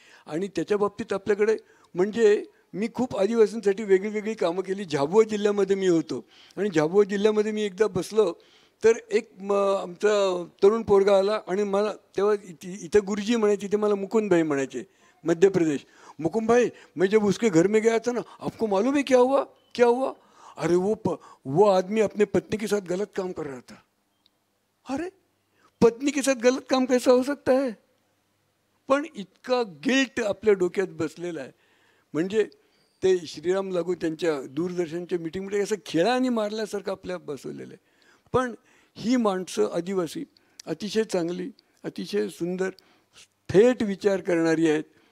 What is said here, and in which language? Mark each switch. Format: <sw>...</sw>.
<mr>आणि त्याच्या बाबतीत आपल्याकडे म्हणजे मी खूप आदिवासींसाठी वेगळी कामं केली. झाबुआ जिल्ह्यामध्ये मी होतो आणि झाबुआ जिल्ह्यामध्ये मी एकदा बसलो तर एक आमचा तरुण पोरगा आला आणि मला तेव्हा इथं गुरुजी म्हणायचे, तिथे मला मुकुंद भाई म्हणायचे, मध्य प्रदेश.</mr> <hi>मुकुंद भाई, मैं जब उसके घर में गया था ना, आपको मालूम है क्या हुआ? अरे वो आदमी अपने पत्नी के साथ गलत काम कर रहा था. अरे पत्नी के साथ गलत काम कैसा हो सकता है?</hi> <mr>पण इतका गिल्ट आपल्या डोक्यात बसलेला आहे. म्हणजे ते श्रीराम लागू त्यांच्या दूरदर्शनच्या मीटिंगमध्ये असं खेळाने मारल्यासारखं आपल्या बसवलेलं आहे. पण ही माणसं आदिवासी अतिशय चांगली, अतिशय सुंदर, थेट विचार करणारी आहेत.</mr>